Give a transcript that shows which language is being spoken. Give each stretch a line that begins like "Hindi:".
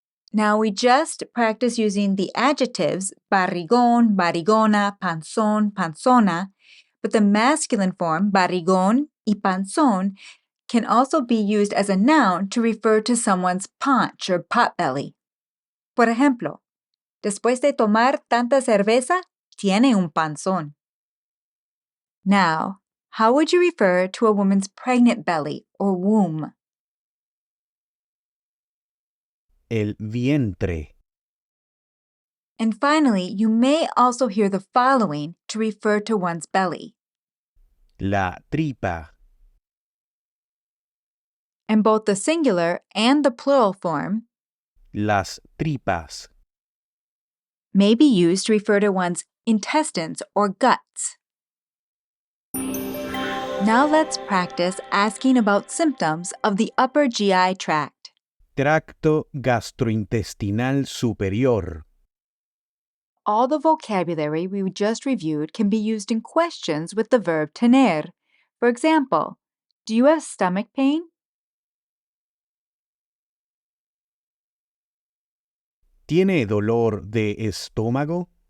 English: Now we just practice using the adjectives barrigón, barrigona, panzón, panzona, but the masculine form barrigón y panzón can also be used as a noun to refer to someone's paunch or potbelly.
Spanish: Por ejemplo, después de tomar tanta cerveza, tiene un panzón.
English: Now, how would you refer to a woman's pregnant belly or womb?
Spanish: El vientre.
English: And finally, you may also hear the following to refer to one's belly.
Spanish: La tripa.
English: And both the singular and the plural form
Spanish: Las tripas.
English: may be used to refer to one's intestines or guts. Now let's practice asking about symptoms of the upper GI tract.
Spanish: Tracto gastrointestinal superior.
English: All the vocabulary we just reviewed can be used in questions with the verb tener. For example, do you have stomach pain?
Spanish: ¿Tiene dolor de estómago?